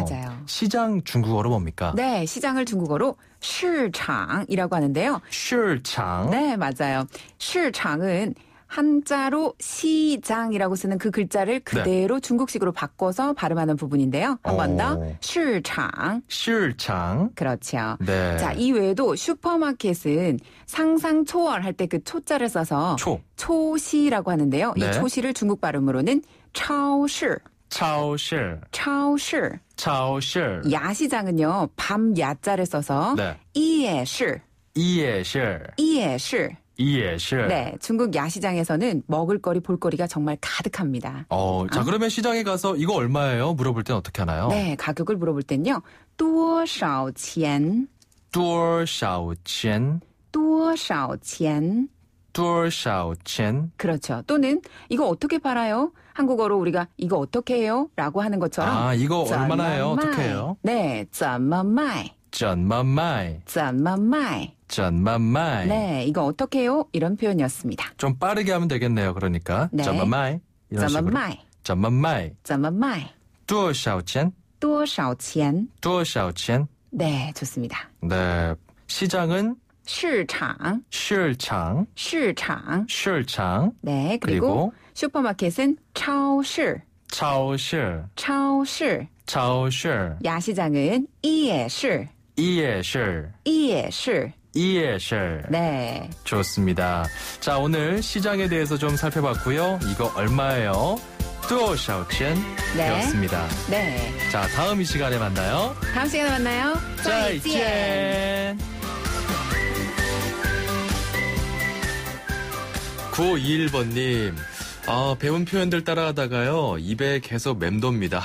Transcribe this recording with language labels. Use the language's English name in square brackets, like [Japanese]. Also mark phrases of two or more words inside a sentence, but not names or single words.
[Korean] 맞아요. 시장 중국어로 뭡니까? 네, 시장을 중국어로 市场 이라고 하는데요. [Chinese] 市场. [Korean] 네, 맞아요. 市场 은 한자로 시장이라고 쓰는 그 글자를 그대로 중국식으로 바꿔서 발음하는 부분인데요. 한 번 더. [Chinese] 市场. 市场. [Korean] 그렇죠. 네. 자, 이 외에도 슈퍼마켓은 상상 초월할 때 그 초자를 써서 초시라고 하는데요. 네. 이 초시를 중국 발음으로는 超市. [Chinese] 超市. 超市. 超市. [Korean] 야시장은요. 밤 야자를 써서 네. [Chinese] 夜市. 夜市. 夜市. 夜市. [Korean] 네, 중국 야시장에서는 먹을거리, 볼거리가 정말 가득합니다. 자, 그러면 시장에 가서 이거 얼마예요? 물어볼 땐 어떻게 하나요? 네, 가격을 물어볼 땐요. [Chinese] 多少钱? 多少钱? 多少钱? 多少钱? [Korean] 그렇죠. 또는 이거 어떻게 팔아요? 한국어로 우리가 이거 어떻게 해요? 라고 하는 것처럼 이거 얼마나 해요? 어떻게 해요? 네, [Chinese] 怎么卖? 怎么卖? 怎么卖? 怎么卖? [Korean] 네, 이거 어떻게 해요? 이런 표현이었습니다. 좀 빠르게 하면 되겠네요. 그러니까. 네. 怎么卖? 이런 [Chinese] 怎么 [Korean] 식으로. [Chinese] 卖? 怎么卖? 怎么卖? 多少钱? 多少钱? 多少钱? [Korean] 네, 좋습니다. 네. 시장은 [Chinese] 市场, 市场, 市场. 市场. [Korean] 네, 그리고 슈퍼마켓은 超市. [Chinese] 超市超市. 超市 [Korean] 야시장은 夜市. [Chinese] 夜市夜市. 夜市 [Korean] 네. 좋습니다. 자, 오늘 시장에 대해서 좀 살펴봤고요. 이거 얼마예요? [Chinese] 多少钱 [Korean] 네. 배웠습니다. 네. 자, 다음 이 시간에 만나요. 다음 시간에 만나요. [Chinese] 再见. [Korean] 9521번님, 배운 표현들 따라하다가요, 입에 계속 맴돕니다.